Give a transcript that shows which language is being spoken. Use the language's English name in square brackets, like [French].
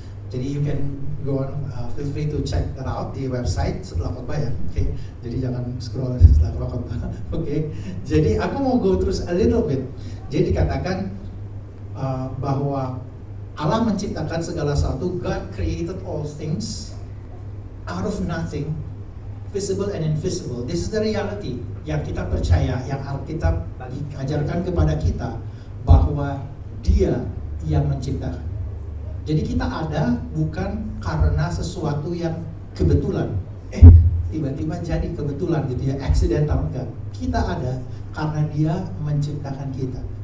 [English] Jadi you can go on, feel free to check that out [Indonesian] di website setelah khotbah ya. [English] Okay? [Indonesian] Jadi jangan scroll setelah khotbah. Okay? Jadi aku mau go terus [English] a little bit. [Indonesian] Jadi dikatakan bahwa Allah menciptakan segala sesuatu. [English] God created all things out of nothing, visible and invisible. This is the reality [Indonesian] yang kita percaya, yang Alkitab ajarkan kepada kita, bahwa Dia yang menciptakan. Jadi kita ada bukan karena sesuatu yang kebetulan. Tiba-tiba jadi kebetulan gitu ya, accidental, enggak. Kita ada karena Dia menciptakan kita.